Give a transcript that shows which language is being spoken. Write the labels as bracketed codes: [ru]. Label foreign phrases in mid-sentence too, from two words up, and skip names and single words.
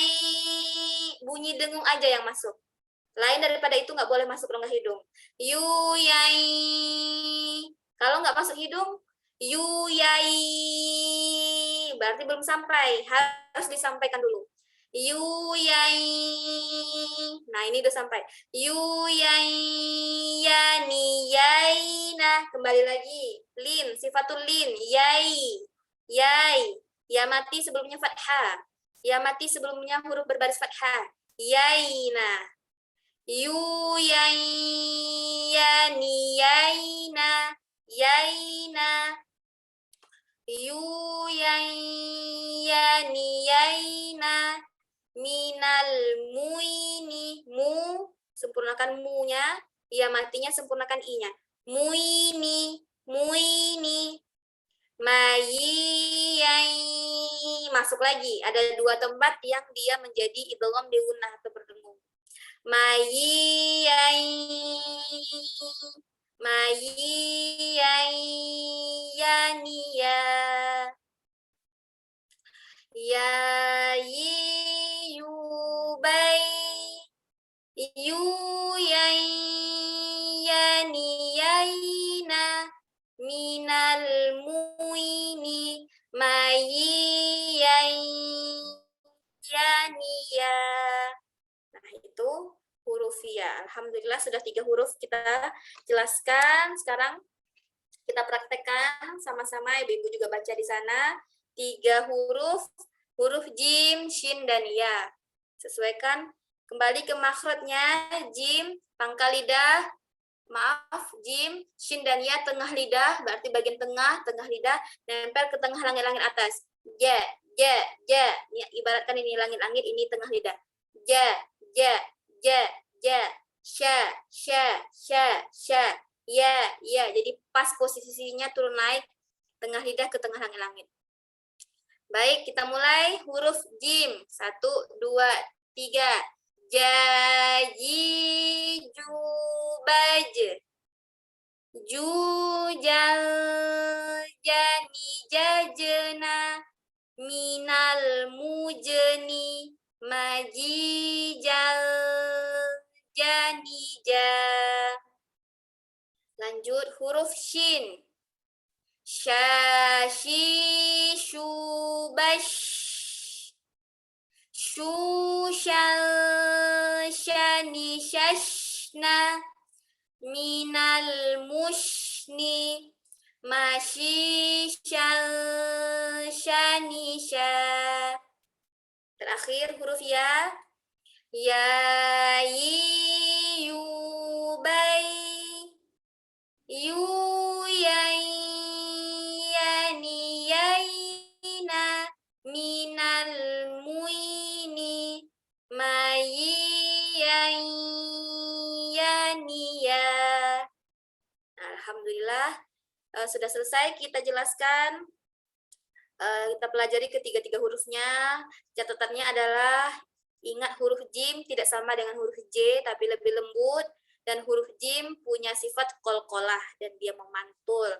[id] Bunyi dengung aja yang masuk. Lain daripada itu nggak boleh masuk rongga hidung. Yu yai. Kalau nggak masuk hidung, yu yai, berarti belum sampai, harus disampaikan dulu. Yu yai, nah ini udah sampai. Yu yai, yani, yai, nah kembali lagi. Lin, [ar] صفة اللين, [id] yai, ya mati sebelumnya fathah, ya mati sebelumnya huruf berbaris fathah, yai, nah. Yu yai, yani, yai, nah. Yaina. Yu yani yaina. Minal muini. Mu, sempurnakan mu-nya. Ya matinya sempurnakan i-nya. Muini. Mayiyai. Masuk lagi. Ada 2 tempat yang dia menjadi idgham di gunnah atau berdengung. Mayiyai. Yani ya. Ya yi yu bai. Yu yai yani yaina minal muini mayi yai yani ya. Nah, itu huruf ya. Alhamdulillah sudah 3 huruf kita jelaskan. Sekarang kita praktekkan sama-sama. Ibu-ibu juga baca di sana. 3 huruf jim, shin, dan ya. Sesuaikan kembali ke makhrajnya. Jim, pangkal lidah. Maaf, jim, shin, dan ya tengah lidah. Berarti bagian tengah lidah. Nempel ke tengah langit-langit atas. Ja, ja, ja. Ya, ibaratkan ini langit-langit, ini tengah lidah. Ja, ja, ja, ja. Sya, sya, sya, sya. Ya, ya. Jadi pas posisinya turun naik tengah lidah ke tengah langit-langit. Baik, kita mulai huruf jim. 1, 2, 3. Jaji, jubaj. Ju, jal, jani, jajena. Minal mujeni. Maji, jal, jani, ja. Lanjut huruf shin. Syashi, syubash. Shu, syal, syani, syashna. Minal mushni. Masyi, syal, syani, syah. Terakhir huruf ya. Ya, yi, yu, bai. Yu, yai, yani, yaina. Minal muini. Mayi, yai, yani, ya. Alhamdulillah sudah selesai kita jelaskan. Kita pelajari ketiga-tiga hurufnya. Catatannya adalah ingat huruf jim tidak sama dengan huruf j, tapi lebih lembut. Dan huruf jim punya sifat qalqalah dan dia memantul.